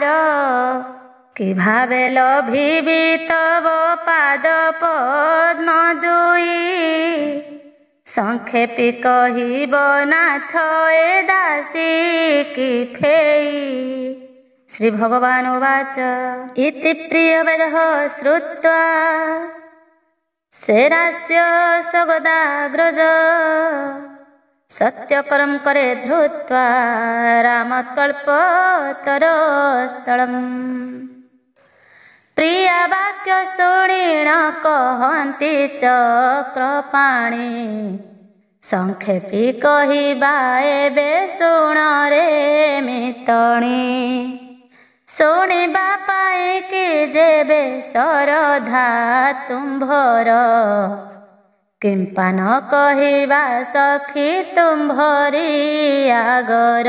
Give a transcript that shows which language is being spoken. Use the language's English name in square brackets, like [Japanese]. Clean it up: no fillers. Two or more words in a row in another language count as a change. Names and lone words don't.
[Odia] କି ଭାବେ ଲଭିବି ତବ ପାଦ ପଦ୍ମ ଦୁଇ, ସଂକ୍ଷେପି କହିବ ନାଥ ଏ ଦାସୀ କି ଫେଇ। [Sanskrit] ଶ୍ରୀ ଭଗବାନ ଉବାଚ ଇତି ପ୍ରିୟବେଦଃ ଶ୍ରୁତ୍वा ଶେରାସ୍ୟ ସଗଦାଗ୍ରଜ, ସତ୍ୟକରଂ करे धृत्वा रामकल्पतरोस्थलम्। [Odia] ପ୍ରିୟା ବାକ୍ୟ ଶୁଣିଣ କହନ୍ତି ଚକ୍ରପାଣି, ସଂକ୍ଷେପି କହିବା ଏବେ ଶୁଣରେ ମିତଣି। ଶୁଣିବା ପାଇଁ କି ଯେବେ ଶରଧା ତୁମ୍ଭର, କିମ୍ପା ନ କହିବା ସଖୀ ତୁମ୍ଭରି ଆଗର।